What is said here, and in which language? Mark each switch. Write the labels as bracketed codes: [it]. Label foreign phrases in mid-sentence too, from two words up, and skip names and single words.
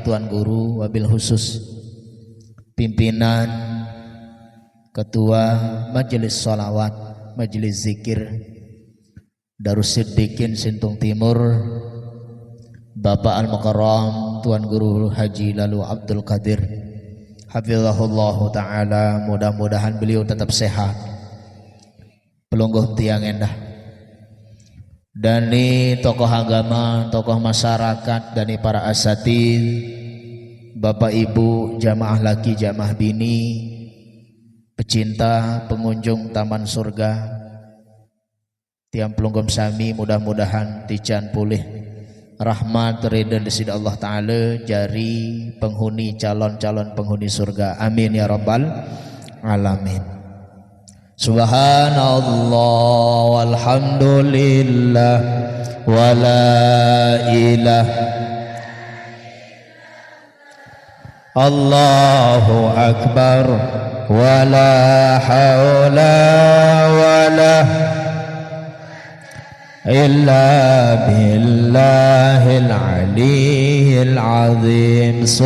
[id] tuan guru, [ar] وبالخصوص [id] pimpinan ketua majelis sholawat majelis zikir Darussiddiqin Sintung Timur Bapak Al-Mukarram Tuan Guru Haji Lalu Abdul Qadir [ar] حفظه الله تعالى, [id] mudah-mudahan beliau tetap sehat [sas] pelungguh tiang endah [id] dani tokoh agama, tokoh masyarakat, dani para asatidz, Bapak Ibu, jamaah laki, jamaah bini, pecinta, pengunjung taman surga, [sas] tiang pelunggum sami, mudah-mudahan tican pulih rahmat ridha disida Allah Ta'ala jari [id] penghuni calon-calon penghuni surga, [ar] آمين يا رب العالمين. سبحان الله والحمد لله ولا إله الله أكبر ولا حول ولا إلا بالله العلي العظيم.